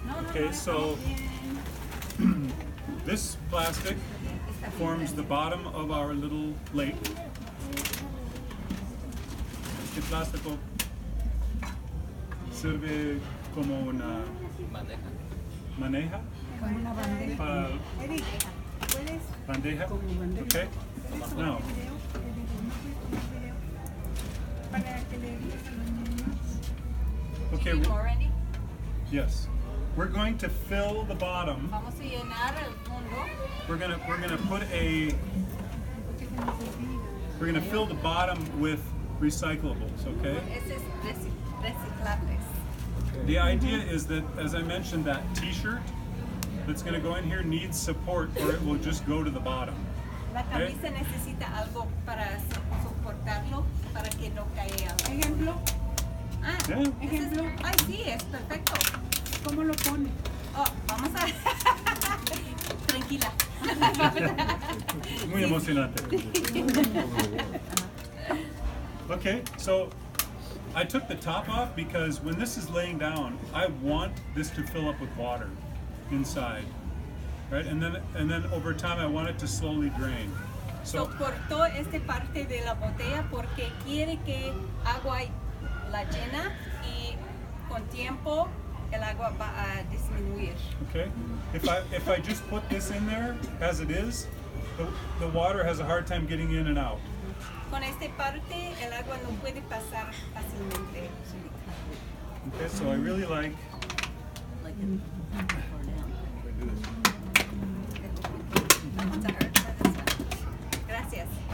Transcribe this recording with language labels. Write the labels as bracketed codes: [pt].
[en] Okay, so this plastic forms the bottom of our little lake. [es] Este plástico sirve como una maneja. Como una bandeja. Para Eric, ¿puedes? [en] bandeja. Okay. Now, [es] Para que le digas a los niños. [en] More, Randy? Yes. We're going to fill the bottom. [es] Vamos a llenar el fondo. [en] We're gonna fill the bottom with recyclables. Okay. [es] Ese es reciclables. [en] The idea is that, as I mentioned, that T-shirt that's going to go in here needs support, or it will just go to the bottom. [es] La camisa necesita algo para soportarlo, para que no caiga. Ejemplo, Ah, [en] Yeah. [es] ese es- Ejemplo. ay, sí, es perfecto. ¿cómo lo pone? Oh, vamos a. Tranquila. Muy emocionante. [en] Okay, so I took the top off because when this is laying down, I want this to fill up with water inside, right? And then over time, I want it to slowly drain. So, So [es] cortó esta parte de la botella porque quiere que agua la llena y con tiempo el agua va a disminuir. [en] okay, if I just put this in there as it is, the water has a hard time getting in and out. [es] Con esta parte el agua no puede pasar fácilmente. [en] Okay, so I really like. [es] Vamos a ver, gracias.